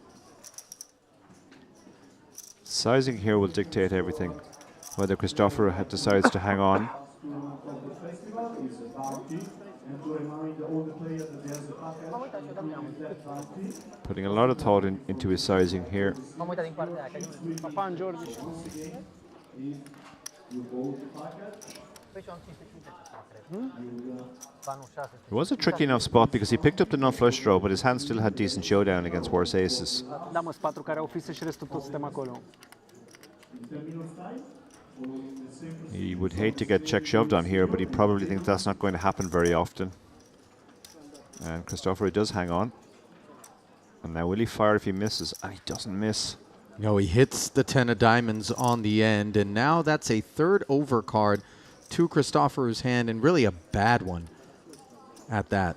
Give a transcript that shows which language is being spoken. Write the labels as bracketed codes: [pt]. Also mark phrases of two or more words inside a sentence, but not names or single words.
[en] Sizing here will dictate everything. Whether Christopher decides to hang on. Putting a lot of thought into his sizing here. [ro] M-am uitat din partea aia, că Papan, George și cu... Păi și am 550 asta, cred. Ba nu, 600. [en] It was a tricky enough spot because he picked up the nut flush draw, but his hand still had decent showdown against worse aces. [ro] Da, mă, sunt 4 care au fise și restul toți suntem acolo. [en] He would hate to get check shoved on here, but he probably thinks that's not going to happen very often. And Cristoforo does hang on. And now will he fire if he misses? And he doesn't miss. No, he hits the 10 of diamonds on the end, and now that's a third overcard to Cristoforo's hand, and really a bad one at that.